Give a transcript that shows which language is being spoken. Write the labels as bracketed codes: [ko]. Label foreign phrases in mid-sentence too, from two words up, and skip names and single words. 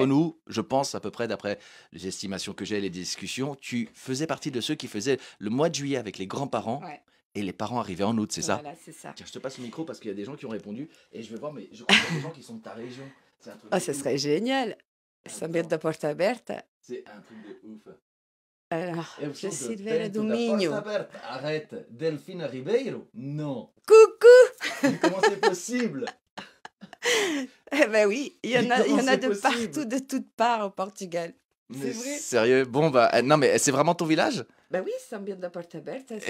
[fr] nous, je pense à peu près d'après les estimations que j'ai, les discussions, tu faisais partie de ceux qui faisaient le mois de juillet avec les grands-parents ouais. et les parents arrivaient en août, c'est ça? Voilà, c'est ça. Tiens, je te passe le micro parce qu'il y a des gens qui ont répondu et je vais voir, mais je crois qu'il y a des gens qui sont de ta région. C'est un truc Ah, de ça ouf. serait génial. Ah, São mais Bento non, da Porta Aberta. c'est un truc de ouf. Alors, [pt] Eu [fr] je [pt] sou de Silveira Bento do da Porta Minho. Aberta. [fr] Arrête, Delphine Ribeiro? Non. Coucou! Mais comment c'est possible? Eh ben oui, il y Mais en a, il y comment en a c'est de possible? partout, de toutes parts au Portugal. C'est Mais vrai. sérieux? Bon, bah, non, mais c'est vraiment ton village? Ben oui, São Bento da Porta Aberta, Et